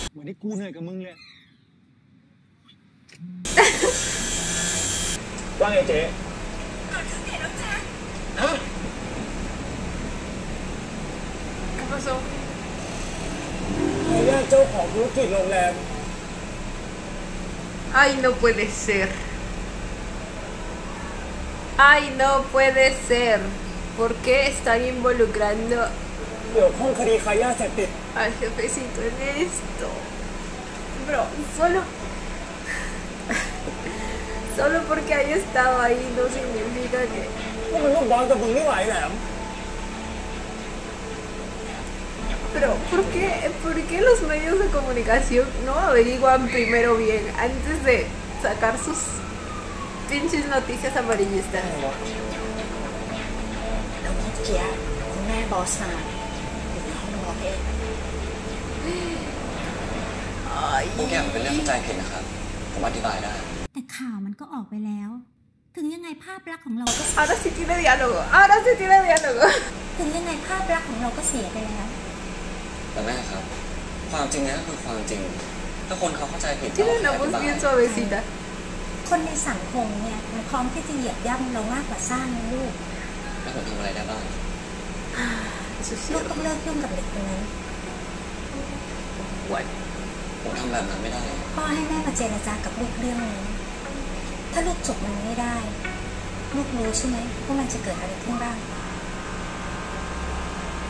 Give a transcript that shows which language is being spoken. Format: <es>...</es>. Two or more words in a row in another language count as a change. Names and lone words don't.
<th>เหมือนที่กูเหนื่อยกับมึงเลย ว่าไงเจ๊</th> <es>¿Qué pasó?</es> <th>ไอ้เนี่ยเจ้าของธุรกิจโรงแรม</th> <es>Ay, no puede ser. Ay, no puede ser. ¿Por qué están involucrando</es> <th>เกี่ยวข้องคดีค้ายาเสพติด</th> <es>al jefecito en esto? Bro, solo porque haya estado ahí no significa que...</es> <th>พวกมันลูกบอลกับมึงไม่ไหวแหลม</th> <es>Pero, ¿por qué los medios de comunicación no averiguan primero bien antes de sacar sus pinches noticias amarillistas?</es> <th>แล้วเมื่อกี้คุณแม่บอสมาอยู่ในห้องรอเอง ทุกอย่างเป็นเรื่องเข้าใจผิดนะครับ ผมอธิบายได้ แต่ข่าวมันก็ออกไปแล้ว ถึงยังไงภาพลักษณ์ของเราก็</th> <es>Ahora sí tiene diálogo, ahora sí tiene diálogo.</es> <th>ถึงยังไงภาพลักษณ์ของเราก็เสียไปแล้ว แต่แม่ครับ ความจริงเนี่ยก็คือความจริง ถ้าคนเขาเข้าใจผิด</th> <es>Tiene una voz bien suavecita.</es> <th>คนในสังคมเนี่ยมันพร้อมที่จะเหยียบย่ำเรามากกว่าสร้างนะลูก แล้วผมทำอะไรได้บ้าง</th> <es>Eso es</es> <th>ลูก</th> <es>cierto.</es> <th>ต้องเลิกยุ่งกับเด็กคนนั้น</th> <es>Bueno,</es> <th>ผมทำแบบนั้นไม่ได้ พ่อให้แม่มาเจรจากับลูกเรื่องนี้ ถ้าลูกจบมันไม่ได้ ลูกรู้ใช่ไหมว่ามันจะเกิดอะไรขึ้นบ้าง</th>